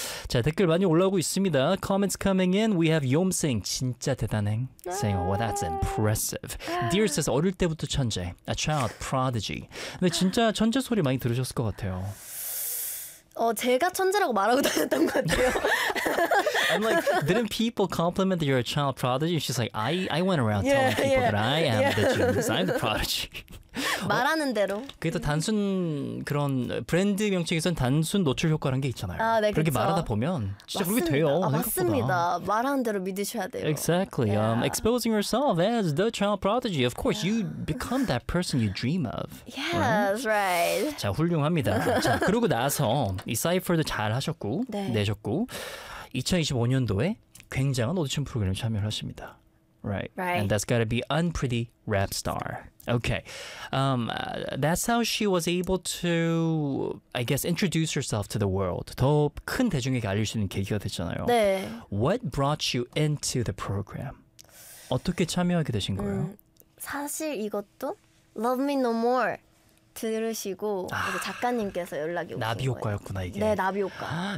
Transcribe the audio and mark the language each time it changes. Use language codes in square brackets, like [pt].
[ko] 자, 댓글 많이 올라오고 있습니다. [en] Comments coming in. We have Yom saying, [ko] 진짜 대단해. [en] Saying, well, that's impressive. Dear says, [ko] 어릴 때부터 천재. [en] A child prodigy. [ko] 근데 진짜 천재 소리 많이 들으셨을 것 같아요. 제가 천재라고 말하고 다녔던 것 같아요. [en] I'm like, didn't people compliment that you're a child prodigy? She's like, I went around telling people that I am the genius. I'm the prodigy. [ko] 말하는 대로. 그게 또 단순 그런 브랜드 명칭에선 단순 노출 효과라는 게 있잖아요. 아, 네, 그렇게 그쵸. 말하다 보면 진짜 그렇게 돼요. 아, 맞습니다. 말하는 대로 믿으셔야 돼요. [en] Exactly. Yeah. Exposing yourself as the child prodigy. Of course, you become that person you dream of. Yeah, right? That's right. [ko] 자, 훌륭합니다. 자, 그러고 나서 이 사이퍼도 잘 하셨고 네. 내셨고 2025년도에 굉장한 오디션 프로그램에 참여를 하십니다. [en] Right. Right. And that's got to be Unpretty Rap Star. Okay. That's how she was able to, I guess, introduce herself to the world. [ko] 더 큰 대중에게 알릴 수 있는 계기가 됐잖아요. 네. [en] What brought you into the program? [ko] 어떻게 참여하게 되신 거예요? 사실 이것도 Love Me No More 들으시고 이제 작가님께서 연락이 오신 나비 효과였구나 이게. 네, 나비 효과.